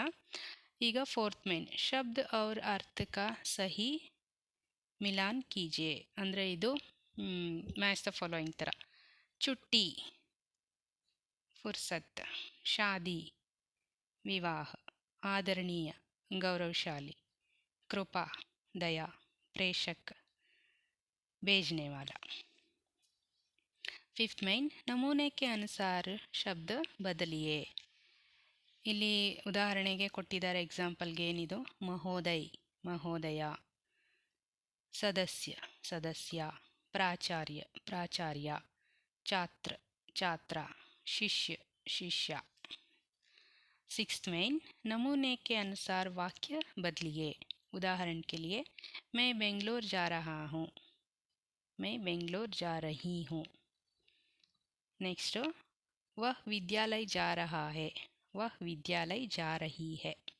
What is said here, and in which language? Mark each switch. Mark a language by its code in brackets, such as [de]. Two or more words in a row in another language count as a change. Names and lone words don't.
[hi] ಈಗ फोर्थ में शब्द और अर्थ का सही मिलान कीजिए. [kn] ಅಂದರೆ ಇದು [en] match the following [hi] ಥರ. छुट्टी फुर्सत, शादी विवाह, आदरणीय गौरवशाली, कृपा दया, प्रेषक भेजने वाला. फिफ्थ मेन नमूने के अनुसार शब्द बदलिए. [kn] ಇಲ್ಲಿ ಉದಾಹರಣೆಗೆ ಕೊಟ್ಟಿದ್ದಾರೆ ಎಕ್ಸಾಂಪಲ್ಗೆ. [hi] ಏನಿದು? महोदय, सदस्य, प्राचार्य, छात्र, शिष्य. सिक्स्थ मेन नमूने के अनुसार वाक्य बदलिए. उदाहरण के लिए मैं बेंगलोर जा रही हूँ. नेक्स्ट वह विद्यालय जा रही है.